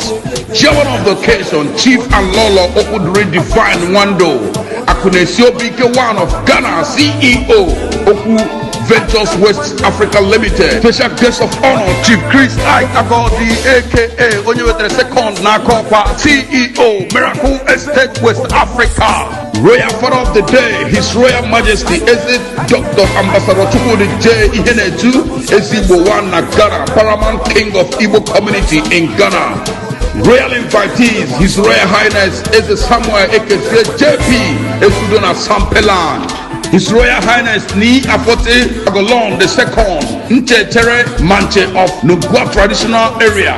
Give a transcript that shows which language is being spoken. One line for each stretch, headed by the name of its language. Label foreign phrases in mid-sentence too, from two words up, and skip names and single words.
English: Chairman of the occasion, Chief and Lolo Okudri Divine Wando, Akunesio BK1 of Ghana, CEO, Oku Ventures West Africa Limited. Special guest of honor, Chief Chris I Agodi, aka Onyewetere Second Nakokwa, CEO, Miracle Estate West Africa. Royal Father of the Day, His Royal Majesty, is it Dr. Ambassador Chukwudi J. Ihenetu, Ezigbo One Ghana, Paramount King of Igbo Community in Ghana. Royal invitees, His Royal Highness Eze Samuel Ekefie JP, Esudona Sampeland. His Royal Highness Ni Afote Agolon II, Nchetere Manche of Nugua Traditional Area.